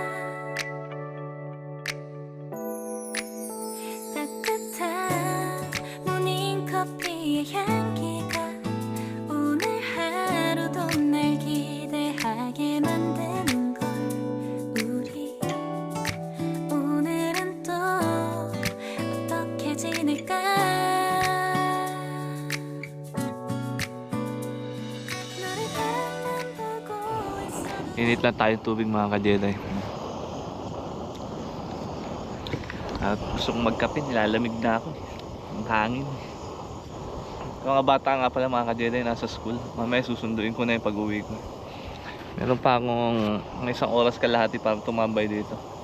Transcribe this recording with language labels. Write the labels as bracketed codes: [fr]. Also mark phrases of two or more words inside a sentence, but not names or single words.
[ko] 따뜻한 모닝커피의 향기가 오늘 하루도 날 기대하게 만드는 걸 우리 오늘은 또 어떻게 지낼까 너를 바라만 보고 있어도 [tl] Init lang tayong tubig mga ka-Jedi. At gusto kong magkape, nilalamig na ako Ang hangin Yung mga bata nga pala mga ka-Jedi nasa school. Mamaya susunduin ko na yung pag-uwi ko. Meron pa akong isang oras kalahati para tumambay dito.